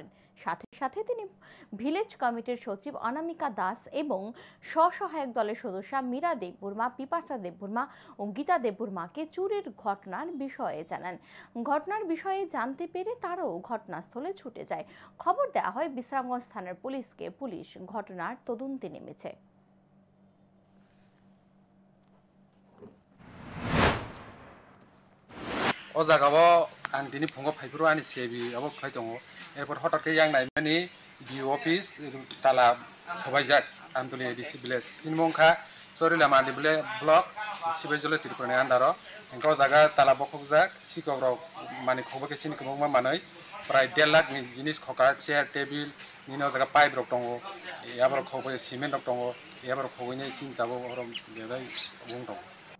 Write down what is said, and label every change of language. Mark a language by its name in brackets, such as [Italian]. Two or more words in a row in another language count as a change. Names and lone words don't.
[Bangla] সাথে সাথে তিনি ভিলেজ কমিটির সচিব অনামিকা দাস এবং স্বসহায়ক দলের সদস্য মীরা দেববর্মা, পিপাসা দেববর্মা ও গীতা দেববর্মাকে চুরির ঘটনার বিষয়ে জানান। ঘটনার বিষয়ে জানতে পেরে তারাও ঘটনাস্থলে ছুটে যায়। খবর দেওয়া হয় বিশ্রামগঞ্জ থানার পুলিশকে। পুলিশ ঘটনার তদন্তে নেমেছে। [Kok Borok] O jagao ang dini phungo phaipuru ani sebi abo khai tongo erpor hotak ke yang naimani BO office tala sobaijak Amtoli ADC village sinmongkha Sorila mandi bile block sibajole tirpone andaro engko jaga tala bokhokjak sikok rok mani khoboke sin kobongma manoi prai 1.5 lakh ni jinis khoka [English] chair table [Kok Borok] nino jaga pipe rok tongo abor khoboke cement rok tongo abor khoboine sin tabo orom bebai bong tongo।